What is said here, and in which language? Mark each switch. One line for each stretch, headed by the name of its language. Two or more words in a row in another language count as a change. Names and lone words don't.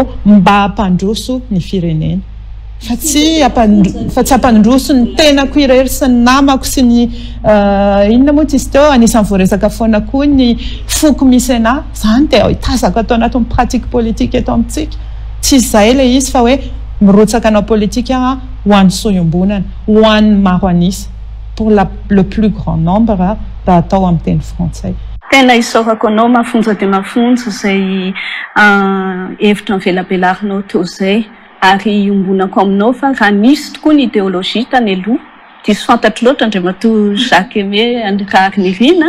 Malagasy: mba hampandroso ny firenena fa tsy hampandroso ny tenako irery sy ny namako sy ny inona moa izy teo anisan'ny voaresaka foana koa ny foko misy anahy zany dia itazako atao anatin'ny
French: pratique politique
Malagasy: eto amintsika tsy izay ilay izy fa hoe mirotsaka anao politika ho an'ny soiombonana ho an'ny maro anisa
French: pour le plus grand nombre
Malagasy: raha atao amin'ny teny frantsay. Tena isaorako anao mafonja dia mafonja izay hevitra ny velabelarinao teo izay ary iombonako aminao fa raha nisy tokoa ny idéologie tany aloha diso fantatro loatra Andriamatoa Jacques Aimé Andrikary Nirina